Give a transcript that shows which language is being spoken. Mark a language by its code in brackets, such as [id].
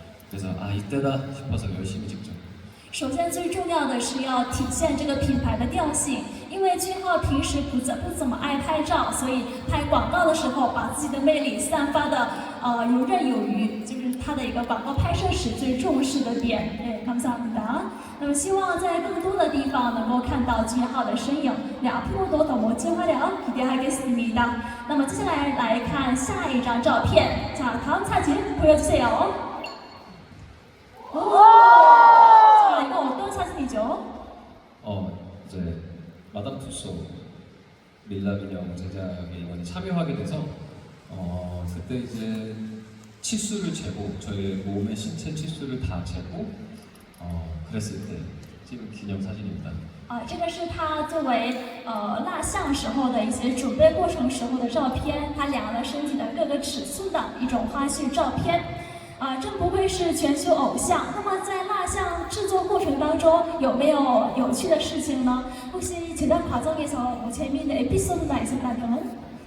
[ko] 그래서 이때다 싶어서 열심히 찍죠. [zh] 首先最重要的是要体现这个品牌的调性，因为俊浩平时不怎么爱拍照，所以拍广告的时候把自己的魅力散发的游刃有余，就是他的一个广告拍摄时最重视的点。 [ko] 对，감사합니다。 [zh] 那么希望在更多的地方能够看到俊浩的身影。 [ko] 앞으로도 더 멋진 활약 기대하겠습니다。 [zh] 那么接下来来看下一张照片。 [ko] 자，다음 사진 보여주세요。 이거 어떤 사진이죠? 이제 마담 투소 밀랍 인형 제작에 이번에 참여하게 돼서 그때 이제 치수를 재고 저희 몸의 신체 치수를 다 재고 그랬을 때 찍은 기념 사진입니다. [zh] 这个是他作为蜡像时候的一些准备过程时候的照片，他量了身体的各个尺寸的一种花絮照片。真不愧是全球偶像。那么在蜡像制作过程当中有没有有趣的事情呢？ [ko] 혹시 제작 과정에서 재미있는 에피소드가 있었다면?